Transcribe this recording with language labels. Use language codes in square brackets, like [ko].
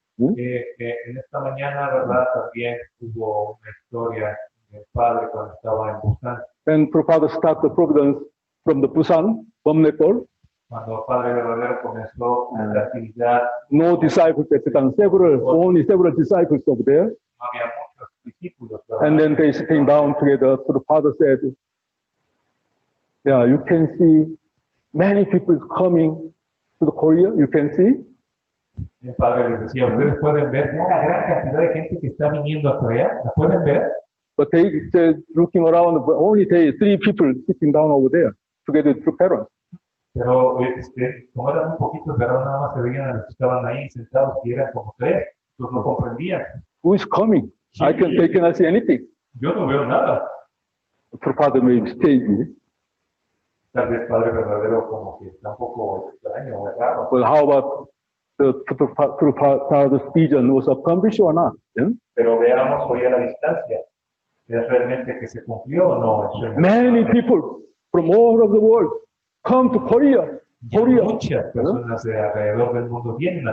[es] en esta mañana, ¿verdad? También hubo una historia del padre cuando estaba en Busan. [en] and Father started the providence from the Busan, Bomnekol. [es] Cuando el padre verdadero comenzó esta actividad, [en] No disciples at the time, only several disciples over there. [es] no había muchos discípulos, ¿verdad? [en] And then they sitting down together. So the Father said, yeah, you can see many people coming to the Korea. You can see. [es] El padre les decía, ustedes pueden ver una gran cantidad de gente que está viniendo a Corea, ¿la pueden ver? [en] But they said, looking around, only three people sitting down over there together with two parents. [es] Pero como eran un poquito, ¿verdad? Nada más se veían a los que estaban ahí sentados y eran como tres, pues no comprendían. [en] Who is coming? They cannot see anything. [es] Yo no veo nada. [en] The Father may mistake me. [es] Tal vez padre verdadero como que está un poco extraño o raro. [en] But how about the Father's vision was accomplished or not? Yeah? [es] Pero veamos hoy a la distancia. ¿Es realmente que se cumplió o no? [en] Many people from all over the world come to Korea. [es] Muchas personas de alrededor del mundo vienen a